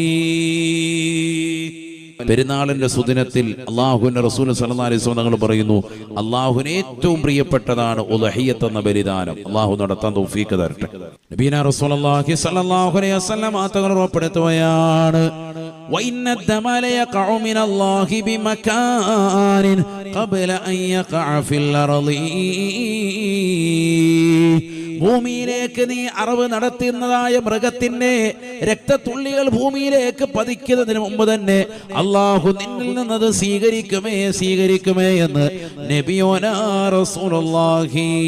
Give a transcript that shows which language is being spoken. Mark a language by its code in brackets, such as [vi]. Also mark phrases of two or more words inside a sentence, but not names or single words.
[ml] പെരുന്നാളിന്റെ സുദിനത്തിൽ അല്ലാഹുവിന്റെ റസൂൽ [ar] صلى الله عليه وسلم [ml] തങ്ങൾ പറയുന്നു, അല്ലാഹുവിന് ഏറ്റവും പ്രിയപ്പെട്ടതാണ് ഉദ്ഹിയ്യത്ത് എന്ന ബലിദാനം. അല്ലാഹു നടത്താൻ തൗഫീഖ് തരട്ടെ. [ar] نبينا رسول الله صلى الله عليه وسلم [ml] തങ്ങൾ ഉറപ്പെടുത്തുകയാണ്, [ar] وإن الدم ليقع من الله بمكان قبل أن يقع في الأرض. [ml] ഭൂമിയിലേക്ക് നീ അറവ് നടത്തുന്നതായ മൃഗത്തിന്റെ രക്തത്തുള്ളികൾ ഭൂമിയിലേക്ക് പതിക്കുന്നതിന് മുമ്പ് തന്നെ അല്ലാഹു നിന്നിൽ നിന്നത് സ്വീകരിക്കുമേ എന്ന് [ar] نبينا رسول الله.